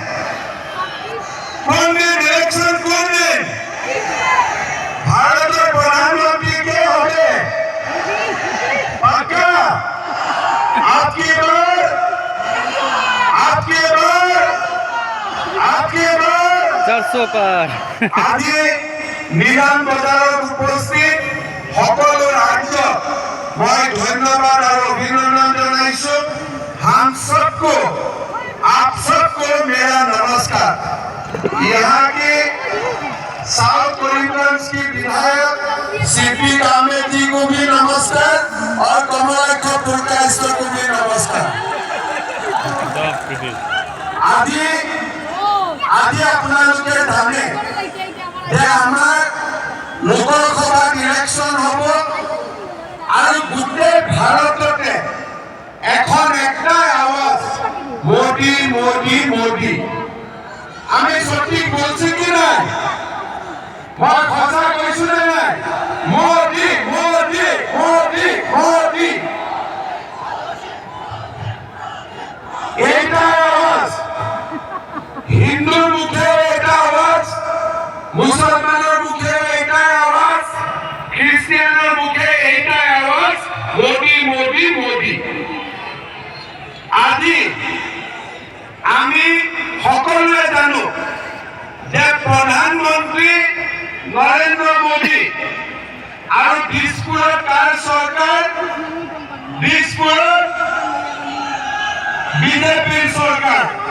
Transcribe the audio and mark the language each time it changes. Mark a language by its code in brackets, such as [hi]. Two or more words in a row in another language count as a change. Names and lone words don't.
[bn] কোন দিন ইলেকশন? কোন দিন? ভারতের প্রধানমন্ত্রী কে হবে? [hi] पक्का? आपकी बार, आपकी बार, आपकी बार 400 পার। [as] আজি নিলাম বজাৰত উপস্থিত সকলো ৰাজ্য মই ধন্যবাদ আৰু অভিনন্দন জনাইছো। [hi] हम सबको, आप सबको मेरा नमस्कार। यहाँ के साउथ करीमगंज की विधायक सीपी कामेत जी को भी नमस्कार और कमलाक्ष पुरकाइस्थ को भी नमस्कार। [as] আজি আপোনালোকে জানে যে আমাৰ লোকসভাত ইলেকশ্যন হ'ব আৰু গোটেই ভাৰততে এখন একটাই আওয়াজ, মোদি মোদি মোদি। [bn] আমি সঠিক বলছি কি নাই? [as] মই সঁচা কৈছো নে নাই? মোদি মোদি মোদি মোদি, এইটাই আওয়াজ। [bn] হিন্দুর মুখে এটা আওয়াজ, মুসলমানের মুখে এইটাই আওয়াজ, খ্রিস্টানের মুখে এইটাই আওয়াজ, মোদি মোদি মোদি। [as] আজি আমি সকলোৱে জানো যে প্ৰধানমন্ত্ৰী নৰেন্দ্ৰ মোদী আৰু দিছপুৰত কাৰ চৰকাৰ? দিছপুৰত বিজেপিৰ চৰকাৰ।